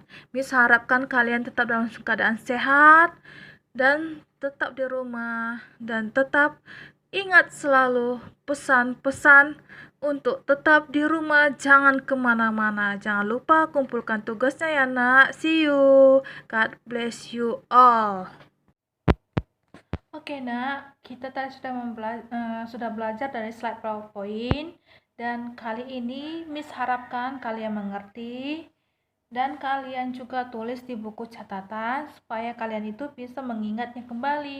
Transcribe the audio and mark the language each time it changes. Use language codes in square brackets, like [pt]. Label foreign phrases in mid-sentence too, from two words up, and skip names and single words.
[id] Miss harapkan kalian tetap dalam keadaan sehat dan tetap di rumah dan tetap ingat selalu pesan-pesan untuk tetap di rumah, jangan kemana-mana. Jangan lupa kumpulkan tugasnya ya nak. [en] See you. God bless you all. [id] Oke nak, kita tadi sudah belajar dari slide PowerPoint dan kali ini Miss harapkan kalian mengerti dan kalian juga tulis di buku catatan supaya kalian itu bisa mengingatnya kembali.